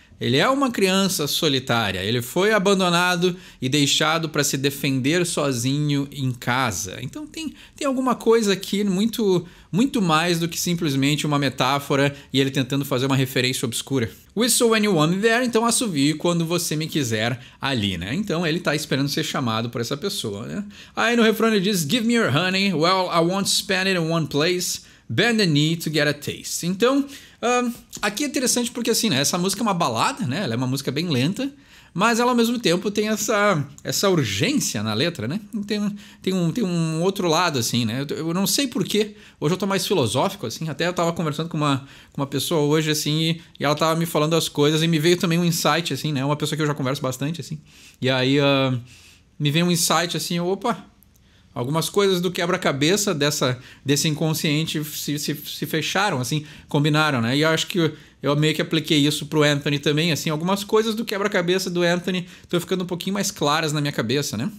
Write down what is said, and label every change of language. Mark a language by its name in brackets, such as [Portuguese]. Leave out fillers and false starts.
[Portuguese] Ele é uma criança solitária, ele foi abandonado e deixado para se defender sozinho em casa. Então tem alguma coisa aqui muito mais do que simplesmente uma metáfora e ele tentando fazer uma referência obscura. [English] Whistle when you want me there, [Portuguese] então assovie quando você me quiser ali, né? Então ele tá esperando ser chamado por essa pessoa, né? Aí no refrão ele diz, [English] give me your honey, well, I won't spend it in one place, bend the knee to get a taste. [Portuguese] Então, aqui é interessante porque assim, né, essa música é uma balada, né? Ela é uma música bem lenta, mas ela ao mesmo tempo tem essa urgência na letra, né? Tem um outro lado, assim, né? Eu não sei porquê, hoje eu tô mais filosófico, assim, até eu tava conversando com uma pessoa hoje, assim, e ela tava me falando as coisas e me veio também um insight, assim, né? Uma pessoa que eu já converso bastante, assim, e aí me veio um insight, assim, opa, algumas coisas do quebra-cabeça desse inconsciente se fecharam, assim, combinaram, né? E eu acho que eu meio que apliquei isso pro Anthony também, assim, algumas coisas do quebra-cabeça do Anthony estão ficando um pouquinho mais claras na minha cabeça, né?